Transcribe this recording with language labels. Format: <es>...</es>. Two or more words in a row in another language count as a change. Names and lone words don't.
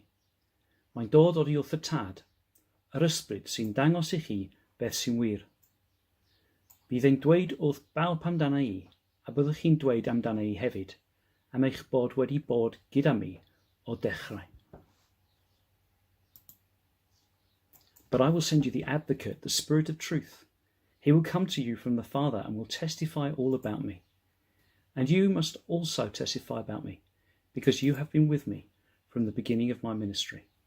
<cy>Mae'n dod oddi wrth y tad, yr ysbryd sy'n dangos i chi beth sy'n wir. Bydd e'n dweud wrth bawb amdana i, a byddwch chi'n dweud amdana i hefyd, am eich bod wedi bod gyda mi o dechrau.</cy> <en>But I will send you the Advocate, the Spirit of Truth. He will come to you from the Father and will testify all about me. And you must also testify about me, because you have been with me from the beginning of my ministry.</en>